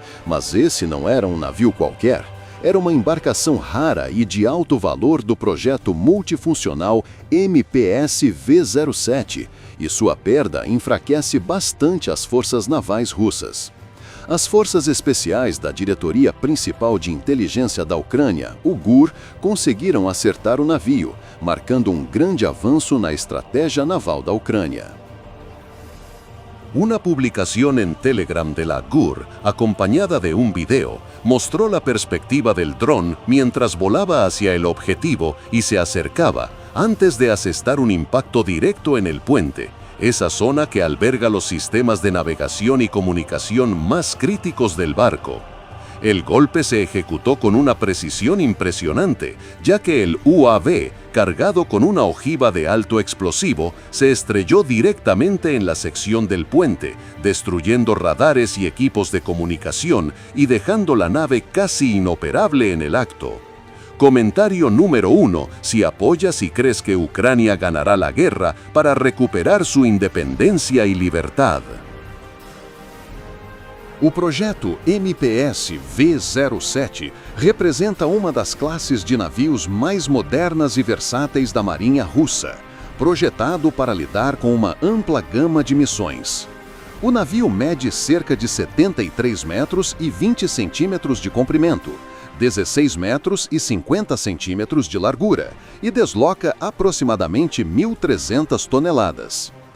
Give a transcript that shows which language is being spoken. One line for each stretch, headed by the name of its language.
Portuguese: Mas esse não era um navio qualquer. Era uma embarcação rara e de alto valor do projeto multifuncional MPS-V07, e sua perda enfraquece bastante as forças navais russas. As forças especiais da Diretoria Principal de Inteligência da Ucrânia, o GUR, conseguiram acertar o navio, marcando um grande avanço na estratégia naval da Ucrânia.
Spanish: Una publicación en Telegram de la GUR, acompañada de un video, mostró la perspectiva del dron mientras volaba hacia el objetivo y se acercaba, antes de asestar un impacto directo en el puente, esa zona que alberga los sistemas de navegación y comunicación más críticos del barco. El golpe se ejecutó con una precisión impresionante, ya que el UAV, cargado con una ojiva de alto explosivo, se estrelló directamente en la sección del puente, destruyendo radares y equipos de comunicación y dejando la nave casi inoperable en el acto. Comentario número 1. Si apoyas y crees que Ucrania ganará la guerra para recuperar su independencia y libertad.
Portuguese: O projeto MPS-V07 representa uma das classes de navios mais modernas e versáteis da Marinha Russa, projetado para lidar com uma ampla gama de missões. O navio mede cerca de 73 metros e 20 centímetros de comprimento, 16 metros e 50 centímetros de largura e desloca aproximadamente 1.300 toneladas.